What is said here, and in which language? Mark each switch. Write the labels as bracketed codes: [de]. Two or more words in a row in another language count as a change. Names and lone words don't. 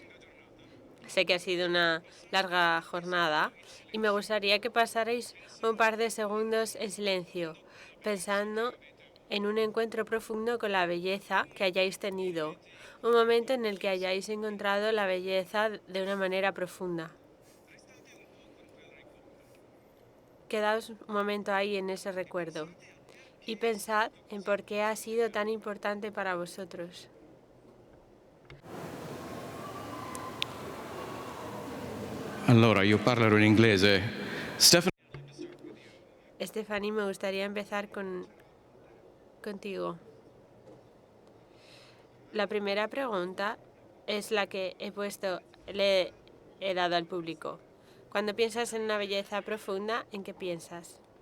[es] Sé que ha sido una larga jornada y me gustaría que pasarais un par de segundos en silencio, pensando en un encuentro profundo con la belleza que hayáis tenido, un momento en el que hayáis encontrado la belleza de una manera profunda. Quedaos un momento ahí en ese recuerdo y pensad en por qué ha sido tan importante para vosotros. [it] Allora, io parlerò in inglese. [es] Stephanie, me gustaría empezar contigo. La primera pregunta es la que le he dado al público. Cuando piensas en una belleza profunda, ¿en qué piensas?